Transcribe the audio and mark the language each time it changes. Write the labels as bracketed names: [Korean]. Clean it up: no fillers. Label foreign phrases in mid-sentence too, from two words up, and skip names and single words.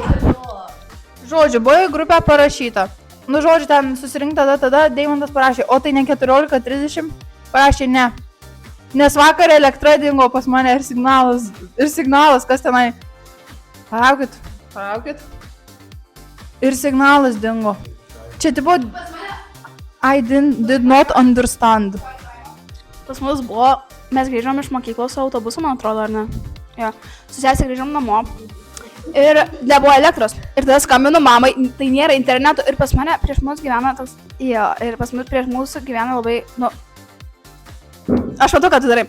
[Lithuanian] Žodžiu, buvo į grupę parašyta. Nu, žodžiu, ten susirinkta tada Deimantas parašė, o tai ne 14:30? Parašė ne. Nes vakar elektra dingo pas mane ir signalas, kas tenai. Palaukit. Ir signalas dingo. Čia tipo, [English] I did not understand. [Lithuanian] Pas mus buvo, mes grįžom iš mokyklos autobusu, man atrodo, ar ne? Jo. Su sesė grįžom namo. Ir nebuvo elektros. Ir tada skambinu mamai, tai nėra interneto. Ir pas mane prieš mus gyvena toks... Jo, ir pas mus prieš mūsų gyvena labai... Nu... Aš matau, ką tu darai.